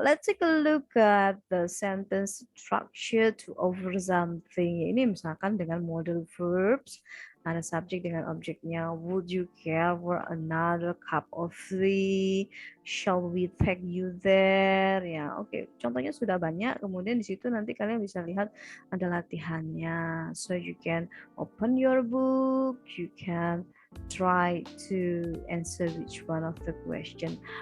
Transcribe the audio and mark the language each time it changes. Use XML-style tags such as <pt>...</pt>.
<en>Let's take a look at the sentence structure to offer something.</en> <id>Ini misalkan dengan model verbs, ada subjek dengan objeknya.</id> <en>Would you care for another cup of tea? Shall we take you there?</en> <id>Ya, oke. Contohnya sudah banyak. Kemudian di situ nanti kalian bisa lihat ada latihannya.</id> <en>So you can open your book. You can try to answer each one of the question.</en>